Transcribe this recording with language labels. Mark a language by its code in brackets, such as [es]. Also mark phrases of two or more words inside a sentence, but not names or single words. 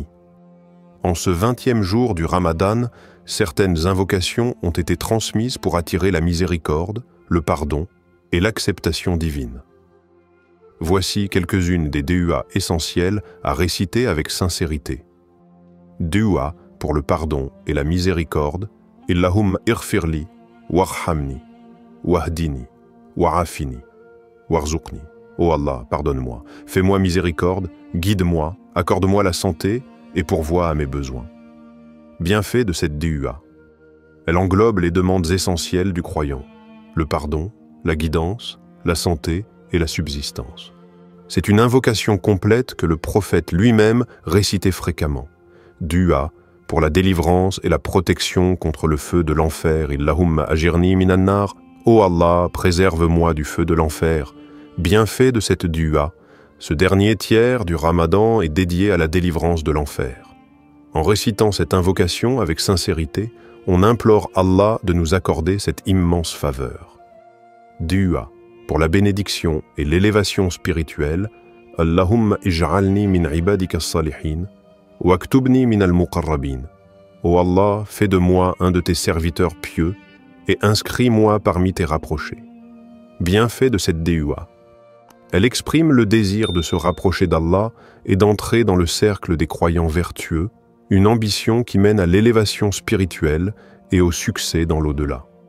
[fr] En ce 20e jour du Ramadan, certaines invocations ont été transmises pour attirer la miséricorde, le pardon et l'acceptation divine. Voici quelques-unes des DUA essentielles à réciter avec sincérité. DUA pour le pardon et la miséricorde. [ar] اللهم اغفر لي، وارحمني، واهدني، وعافني، وارزقني. [fr] Ô Allah, pardonne-moi, fais-moi miséricorde, guide-moi, accorde-moi la santé et pourvois à mes besoins. Bienfait de cette DUA. Elle englobe les demandes essentielles du croyant, le pardon, la guidance, la santé et la subsistance. C'est une invocation complète que le prophète lui-même récitait fréquemment. DUA pour la délivrance et la protection contre le feu de l'enfer. [ar] اللهم أجرني من النار. [fr] Ô Allah, préserve-moi du feu de l'enfer. Bienfait de cette DUA, ce dernier tiers du Ramadan est dédié à la délivrance de l'enfer. En récitant cette invocation avec sincérité, on implore Allah de nous accorder cette immense faveur. DUA pour la bénédiction et l'élévation spirituelle. [ar] اللهم اجعلني من عبادك الصالحين. واكتبني من المقربين. [fr] Ô Allah, fais de moi un de tes serviteurs pieux et inscris-moi parmi tes rapprochés. Bienfait de cette DUA. Elle exprime le désir de se rapprocher d'Allah et d'entrer dans le cercle des croyants vertueux, une ambition qui mène à l'élévation spirituelle et au succès dans l'au-delà.